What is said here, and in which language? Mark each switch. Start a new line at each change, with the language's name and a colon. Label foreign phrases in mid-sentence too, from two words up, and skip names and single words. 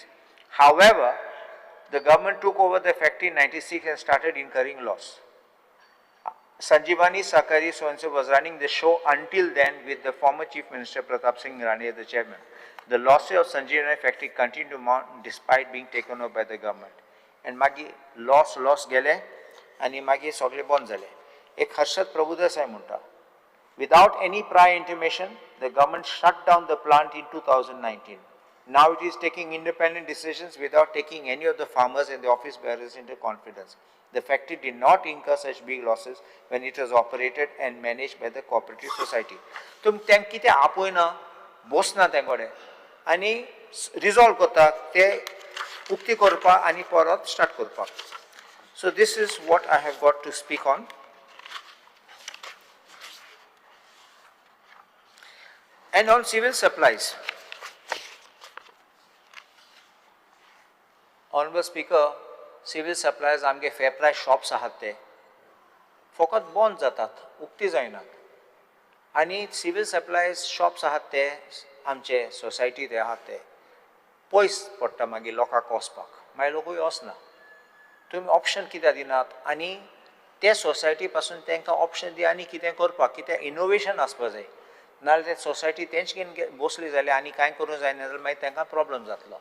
English: However, the government took over the factory in 96 and started incurring loss. Sanjeevani Sakari so-and-so was running the show until then with the former Chief Minister Pratap Singh Rane as the chairman. The losses of Sanjeevani factory continued to mount despite being taken over by the government.
Konkani: And magi loss gele आणि मागीर सगळे बंद जाले. एक हर्षद प्रभुदेसाय म्हणटा,
English: without any prior intimation, the government shut down the plant in 2019. Now it is taking independent decisions without taking any of the farmers and the office bearers into confidence. The factory did not incur such big losses when it was operated and managed by the cooperative society.
Konkani: तुम तेंक कितें आपोयना, बसना तेंकोडे आनी रिजॉल्व करता ते उक्ती करपा आनी परत स्टार्ट करपा.
English: So this is what I have got to speak on. And on civil supplies. Honorable Speaker, civil supplies
Konkani: आमगे
English: fair price shops
Konkani: आहात ते फकत बंद जातात, उक्ती जायनात. आनी
English: civil supplies shops
Konkani: आहात ते आमचे सोसायटी ते आहात ते पयस पडटा मागीर लोकांक वचपाक, मागीर लोकूय वचना. तुम्ही ऑप्शन कित्याक दिनात आनी ते सोसायटी पासून तांकां ऑप्शन दी आनी कितें करपाक, कितें इनोवेशन आसपा जाय. नाजाल्यार ते सोसायटी तेंच घेवन बसली जाल्यार आनी कांय करूंक जायना जाल्यार मागीर तांकां प्रॉब्लम जातलो.